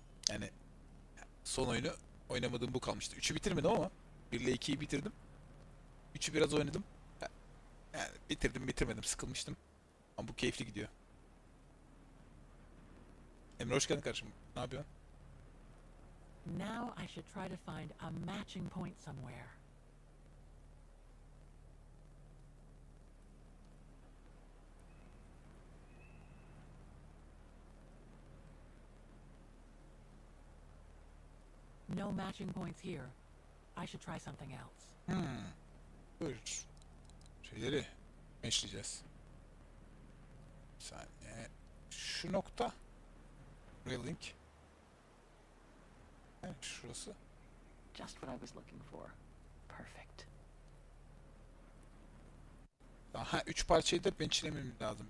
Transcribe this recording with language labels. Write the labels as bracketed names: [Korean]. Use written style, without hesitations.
[Turkish] Yani son oyunu oynamadığım bu kalmıştı. 3'ü bitirmedim ama 1 ile 2'yi bitirdim. 3'ü biraz oynadım. Yani bitirmedim, sıkılmıştım. Ama bu keyifli gidiyor. Emre hoş geldin kardeşim. Ne yapıyorsun? [English] Now I should try to find a matching point somewhere. No matching points here. I should try something else. [Turkish] Buyur. Şeyleri meşleyeceğiz. Bir saniye. Şu nokta. Link. Evet, şurası. [English] Just what I was looking for. Perfect. [Turkish] Daha 3 parçayı da benchlemem lazım.